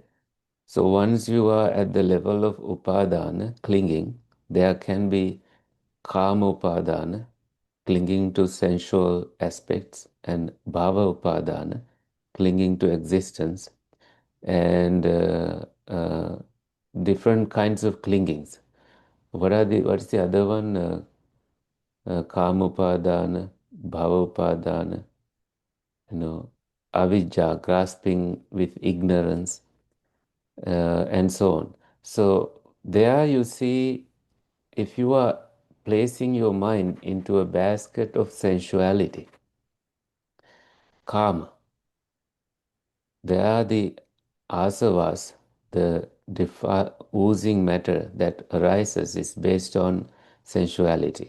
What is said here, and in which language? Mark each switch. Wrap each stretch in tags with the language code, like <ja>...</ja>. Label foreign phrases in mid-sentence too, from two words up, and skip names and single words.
<en>So once you are at the level of upadana, clinging, there can be</en> <pi>kama upadana,</pi> <en>clinging to sensual aspects, and</en> <pi>bhava upadana,</pi> <en>clinging to existence, and different kinds of clingings. What's the other one?</en> <pi>Kama upadana, bhava upadana, avijja,</pi> <en>grasping with ignorance, and so on. So there you see, if you are placing your mind into a basket of sensuality, karma, there are the asavas, the oozing matter that arises is based on sensuality.</en>